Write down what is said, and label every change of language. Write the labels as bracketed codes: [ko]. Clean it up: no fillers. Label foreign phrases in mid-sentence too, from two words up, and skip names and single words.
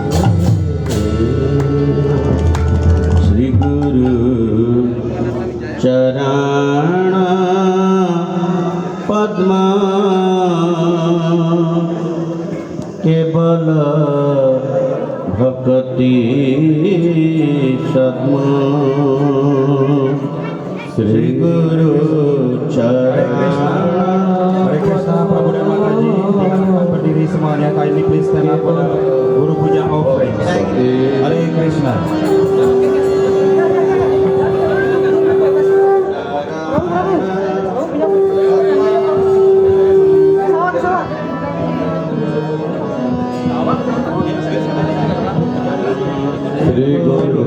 [bn] শ্রী গুরু চরণ পদ্ম কেবল ভক্তি সদ্ম শ্রী গুরু চরণ [id] Hare Krishna, Prabhu dan Mataji, silakan berdiri semuanya. [en] Kindly please stand up for the Guru Puja offering. Hare Krishna. [bn] শ্রী গুরু